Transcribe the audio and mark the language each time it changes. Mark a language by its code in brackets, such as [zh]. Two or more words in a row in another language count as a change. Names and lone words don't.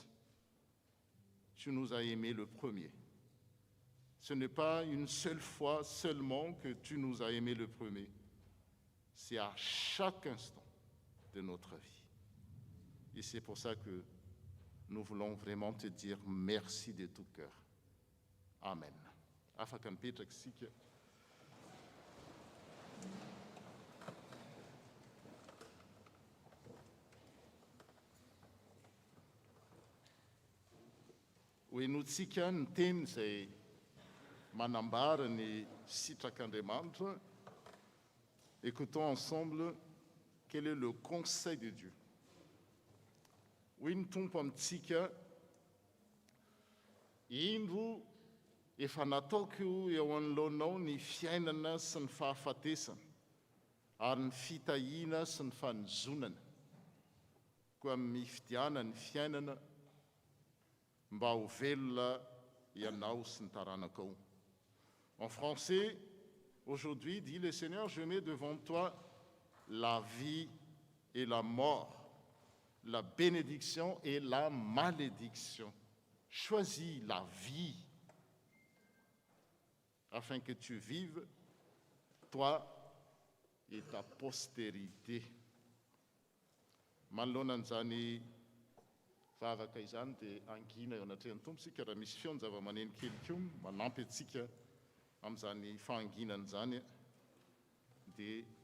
[fr] Tu nous as aimés le premier. Ce n'est pas une seule fois seulement que tu nous as aimés le premier. C'est à chaque instant de notre vie. Et c'est pour ça que nous voulons vraiment te dire merci de tout cœur. [mg] Amen. Afakan Petraka isika. Hoenotsika ny teny izay manambara ny sitrak'Andriamanitra. [fr] Écoutons ensemble quel est le conseil de Dieu. [mg] Hoy ny Tompo amintsika, indro efa nataoko eo anoloanao ny fiainana sy ny fahafatesana ary ny fitahiana sy ny fanozonana, koa amin'ny fidiana ny fiainana mba ho velona ianao sy ny taranakao. [fr] En français, aujourd'hui, dit le Seigneur, je mets devant toi la vie et la mort, la bénédiction et la malédiction. Choisis la vie afin que tu vives, toi et ta postérité. [mg] Manoloana an'izany vavaka izany dia angina eo anatrehan'ny Tompo sika raha misy feony zava-maneno kely koa manampy antsika amin'izany fahanginana izany dia